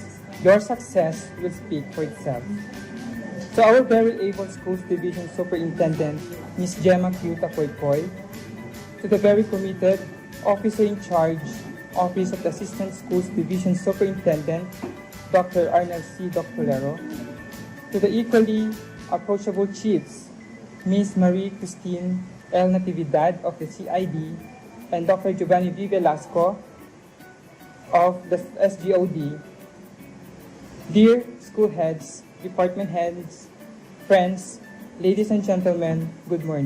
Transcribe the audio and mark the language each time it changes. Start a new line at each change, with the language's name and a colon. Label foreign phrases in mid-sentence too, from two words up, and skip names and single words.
English: Your success will speak for itself. To our very able Schools Division Superintendent, Ms. Gemma Q. Tapoypoy, to the very committed Officer in Charge, Office of the Assistant Schools Division Superintendent, Dr. Arnel C. Doctolero, to the equally approachable chiefs, Ms. Marie Christine L. Natividad of the CID, and Dr. Giovanni V. Velasco of the SGOD, dear school heads, department heads, friends, ladies and gentlemen, good morning.